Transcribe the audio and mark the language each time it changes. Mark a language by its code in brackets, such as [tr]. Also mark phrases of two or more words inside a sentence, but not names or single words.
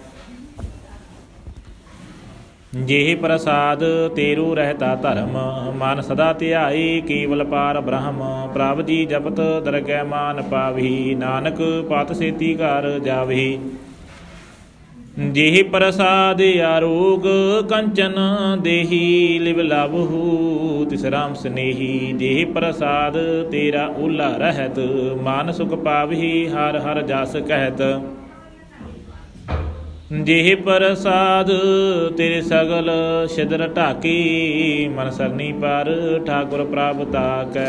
[pa] ਜਿਹ ਪ੍ਰਸਾਦ ਤੇਰੂ ਰਹਿਤਾ ਧਰਮ, ਮਨ ਸਦਾ ਧਿਆਈ ਕੇਵਲ ਪਾਰ ਬ੍ਰਹਮ। ਪ੍ਰਭ ਜੀ ਜਪਤ ਦਰਗਹਿ ਮਾਨ ਪਾਵਹੀ, ਨਾਨਕ ਪਤ ਸੇਤੀ ਘਰ ਜਾਵਹੀ। ਜੇਹਿ ਪ੍ਰਸਾਦ ਆਰੋਗ ਕੰਚਨ ਦੇਹਿ ਲਿਵ ਲਾਭਹੁ ਤਿਸ ਰਾਮ ਸਨੇਹੀ। ਜੇਹਿ ਪ੍ਰਸਾਦ ਤੇਰਾ ਓਲਾ ਰਹਤ ਮਾਨ ਸੁਖ ਪਾਵਹਿ ਹਰ ਹਰ ਜਸ ਕਹਤ। ਜੇਹਿ ਪ੍ਰਸਾਦ ਤੇਰੇ ਸਗਲ ਛਿਦ੍ਰ ਢਾਕੀ ਮਨ ਸਰਨੀ ਪਰ ਠਾਕੁਰ ਪ੍ਰਾਪਤ ਤਾਕੈ।